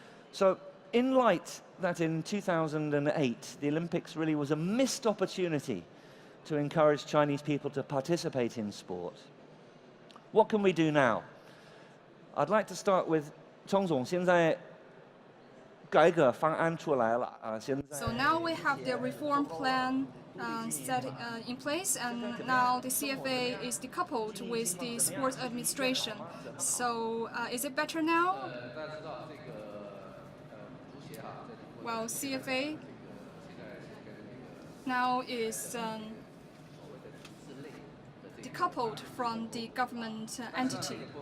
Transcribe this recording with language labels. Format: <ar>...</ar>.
<en>So in light that in 2008, the Olympics really was a missed opportunity to encourage Chinese people to participate in sport, what can we do now? I'd like to start with</en> <zh>钟总，现在改革方案出来了啊，现在。</zh> <en>So now we have the reform plan set in place, and now the CFA is decoupled with the sports administration. So is it better now? Well, CFA now is decoupled from the government entity.</en>